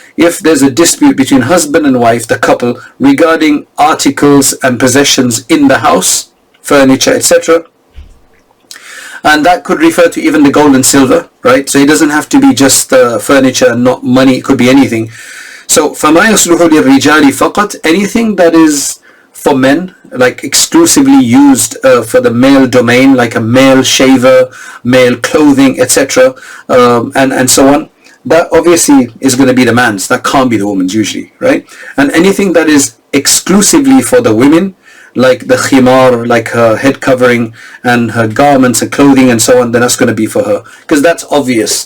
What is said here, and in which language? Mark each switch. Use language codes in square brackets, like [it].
[en] If there's a dispute between husband and wife, the couple, regarding articles and possessions in the house, furniture, etc., and that could refer to even the gold and silver, right? So it doesn't have to be just furniture and not money. It could be anything. [ar] So فَمَا يَصْلُحُ لِلرِّجَالِ فَقَطْ. [en] Anything that is for men, like exclusively used for the male domain, like a male shaver, male clothing, etc., and so on, that obviously is going to be the man's. That can't be the woman's usually, right? And anything that is exclusively for the women, like the khimar, like her head covering and her garments and clothing and so on, then that's going to be for her, because that's obvious.